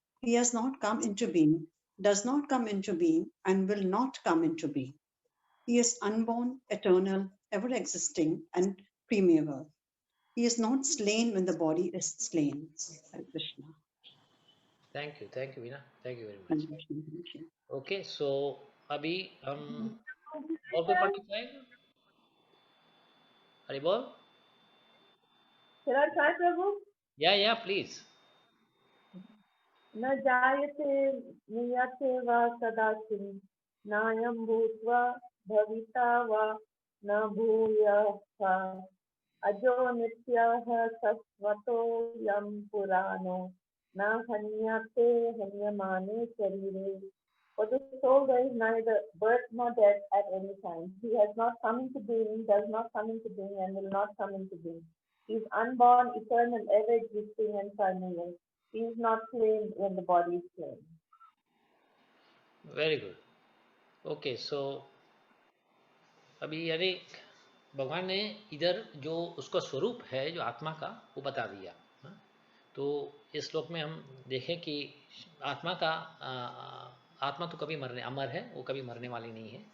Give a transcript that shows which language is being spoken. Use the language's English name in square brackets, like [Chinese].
[English] He has not come into being, does not come into being, and will not come into being. He is unborn, eternal, ever existing, and primeval. He is not slain when the body is slain. Hare Krishna. Thank you, Veena. Thank you very Hare much. Krishna, Hare Krishna. Okay, so [Hindi] अभी हम और कोई पढ़ सकते हैं? हरि बोल? [English] Shall I try, Prabhu? Yeah, please. [Sanskrit] न जायते नियते वा कदाचिन् नायं भूत्वा भविता वा न भूयः अजो नित्यः शाश्वतोऽयं पुराणो न हन्यते हन्यमाने शरीरे. [English] For the soul there is neither birth nor death at any time. He has not come into being, does not come into being, and will not come into being. He is unborn, eternal, ever existing, and primeval. He is not slain when the body is slain. Very good. Okay, so [Hindi] अभी यानी भगवान ने इधर जो उसका स्वरूप है जो आत्मा का वो बता दिया। तो इस श्लोक में हम देखें कि आत्मा का आत्मा तो कभी अमर है, वो कभी मरने वाली नहीं है।